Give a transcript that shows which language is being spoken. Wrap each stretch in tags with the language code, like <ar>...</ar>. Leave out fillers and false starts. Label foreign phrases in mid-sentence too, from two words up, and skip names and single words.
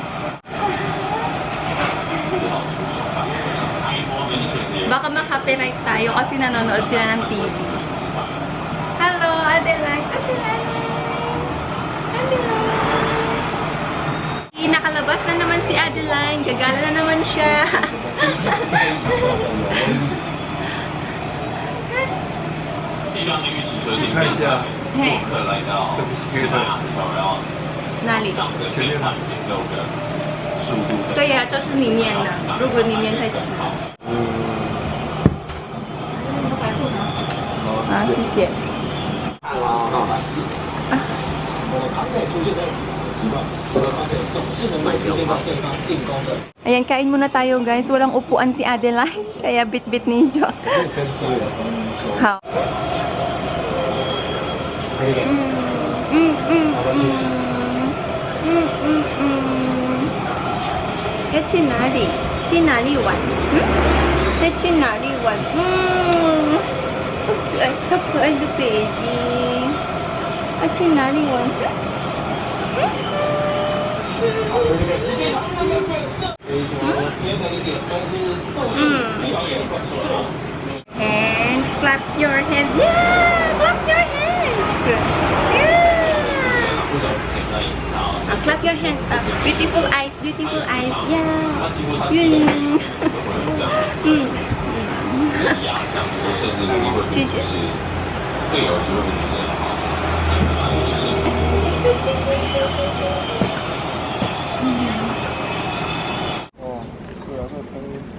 <tl>Baka maka-copyright tayo kasi nanonood sila ng TV.</tl> <en>Hello, Adeline. Adeline. Adeline.</en> <tl>Nakalabas na naman si Adeline. Gagala na naman siya.</tl> <zh>你看一下，嘿，这不是黑的，哪里？前面的。对呀、就是里面的。如果里面太吃。好，谢谢。</zh> <tl>Ayan, kain muna tayo guys. Walang upuan si Adeline. Kaya bit-bit ni Jock. How?</tl> <zh>Sẽ 去哪里？去哪里玩？在去哪里玩？好可爱的 baby。要去哪里玩？</zh> <en>Hands, clap your hands. Yeah, clap your hands. Yeah. Clap your hands up. Beautiful eyes, beautiful eyes. Yeah.</en> <zh>谢谢。哦，对啊，那个喷。</zh>